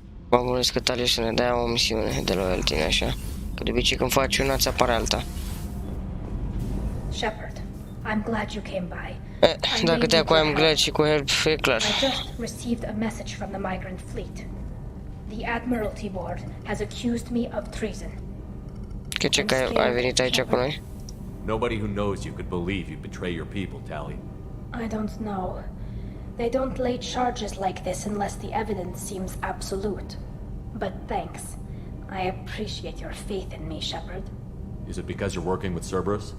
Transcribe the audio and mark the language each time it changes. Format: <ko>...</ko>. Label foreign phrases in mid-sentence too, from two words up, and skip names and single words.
<ro>M-am gândit că Talia să ne dea o misiune de loyalty, așa. Că de obicei când faci una, ți apare alta.</ro> <en>Shepard, I'm glad you came by.</en> <ro>Dacă te-a cu</ro> <en>I'm glad</en> <ro>și cu help, e clar.</ro> <en>I just received a message from the migrant fleet. The Admiralty Board has accused me of treason.</en> <ro>Ce că ai venit aici cu noi?</ro> <en>Nobody who knows you could believe you betray your people, Tali. I don't know. They don't lay charges like this unless the evidence seems absolute. But thanks. I appreciate your faith in me, Shepard. Is it because you're working with Cerberus?</en>